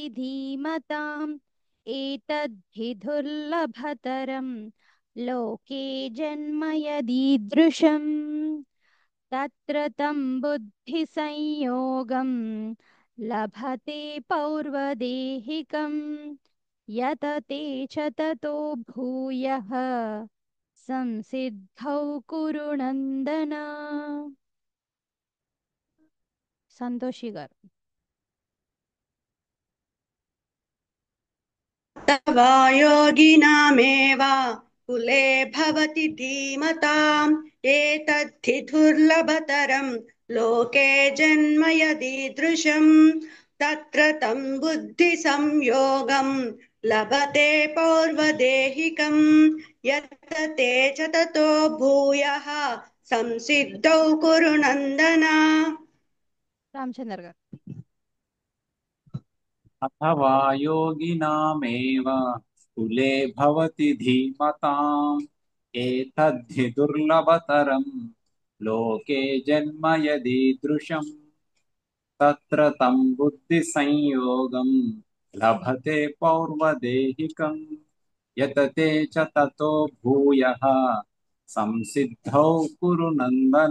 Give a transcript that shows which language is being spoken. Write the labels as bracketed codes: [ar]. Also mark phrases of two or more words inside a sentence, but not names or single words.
[sa] धीमताम् एतद्धि दुर्लभतरं लोके जन्म यदीदृशम् तत्र तं बुद्धिसंयोगं लभते पौर्वदेहिकं यतते च ततो भूयः संसिद्धौ कुरु नन्दन। [te] సంతోషి గారు [sa] तवा योगिनामेव कुले भवति धीमताम् एतद्धि दुर्लभतरं लोके जन्म यदीदृशम् तत्र तं बुद्धिसंयोगं लभते पौर्वदेहिकं यतते च ततो भूयः संसिद्धौ कुरु नन्दन। [te] రామచంద్ర గారు [sa] अथवा योगिनामेव कुले भवति धीमताम् एतद्धि दुर्लभतरं लोके जन्म यदीदृशम् तत्र तं बुद्धिसंयोगं लभते पौर्वदेहिकम् यतते च ततो भूयः संसिद्धौ कुरु नन्दन।